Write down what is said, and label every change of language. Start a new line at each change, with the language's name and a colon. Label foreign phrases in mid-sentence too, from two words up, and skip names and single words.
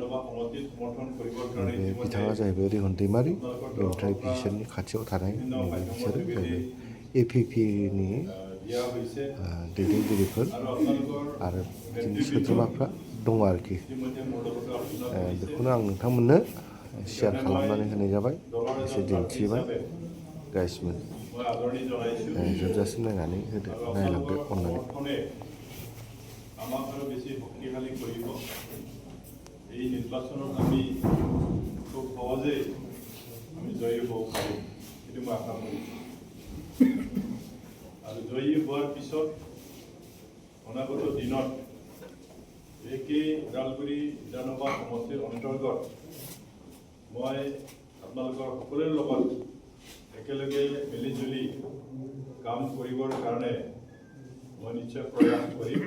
Bodo: नैबे बिथाङा जाहैबाय रिहन दैमारि, ओमफ्राय बिसोरनि खाथियाव थानाय नैबे बिसोरो जाहैबाय APPनि दैदेनगिरिफोर आरो बिदिनो सोद्रोमाफ्रा दङ आरोखि। बेखौनो आं नोंथांमोननो शेयार खालामनानै होनाय जाबाय, एसे दिन्थिबाय। गाइसमोन जोबजासिम नायनानै होदो, नायलांदो अननानै।
Assamese: আমাক আৰু বেছি শক্তিশালী কৰিব। এই নিৰ্বাচনত আমি খুব সহজেই আমি জয়ী হ'ব পাৰিম, সেইটো মই আশা কৰিছোঁ। আৰু জয়ী হোৱাৰ পিছত অনাগত দিনত একেই ওদালগুৰি বিধানসভা সমষ্টিৰ অন্তৰ্গত মই আপোনালোকৰ সকলোৰে লগত একেলগে মিলিজুলি কাম কৰিবৰ কাৰণে মই নিশ্চয় প্ৰয়াস কৰিম।